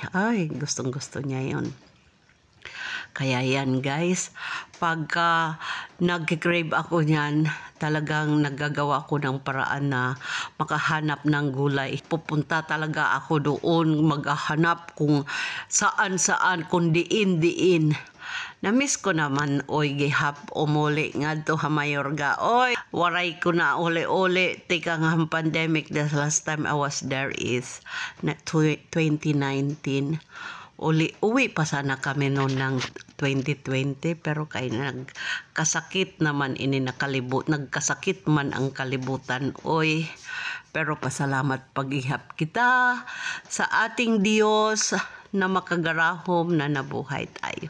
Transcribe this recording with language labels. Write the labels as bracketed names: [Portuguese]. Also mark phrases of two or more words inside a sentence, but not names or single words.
[Filipino] Ay, gustong-gusto niya yun. Kaya yan guys, pagka nag-crave ako niyan, talagang naggagawa ko ng paraan na makahanap ng gulay. Pupunta talaga ako doon, maghahanap kung saan-saan, kung diin. Namiss ko naman, [Waray] gihap umuli nga to Hamayorga. Waray ko na uli. Tika nga ang pandemic, [English] the last time I was there is 2019. [Filipino] Uwi pa sana kami noon ng 2020 pero kay nagkasakit naman [Waray] nagkasakit man ang kalibutan. [Filipino] Pero pasalamat paghihap kita sa ating Diyos na makagarahom na nabuhay tayo.